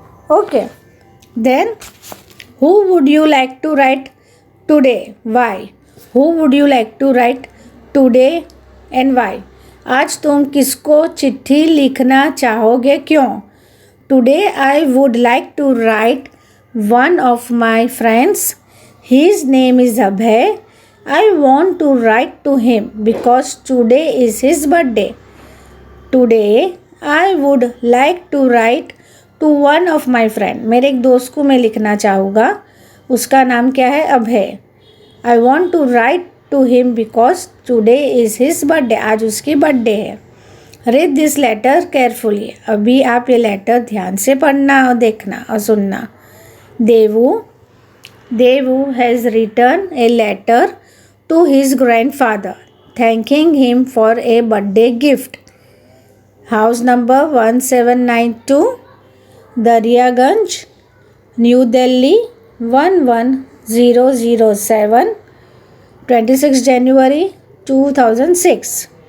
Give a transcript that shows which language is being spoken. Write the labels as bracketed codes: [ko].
[en] Okay. Then who would you like to write today? Why? Who would you like to write today and why? [hi] आज तुम किसको चिट्ठी लिखना चाहोगे? क्यों? [en] Today I would like to write one of my friends. His name is Abhay. I want to write to him because today is his birthday. Today I would like to write to one of my friend. [hi] मेरे एक दोस्त को मैं लिखना चाहूँगा. उसका नाम क्या है? अभय. [en] I want to write to him because today is his birthday. [hi] आज उसकी बर्थडे है. [en] Read this letter carefully. [hi] अभी आप ये लेटर ध्यान से पढ़ना और देखना और सुनना. [en] Devu has written a letter to his grandfather thanking him for a birthday gift. House number 1792. Daryaganj, New Delhi 11007, 26 January 2006.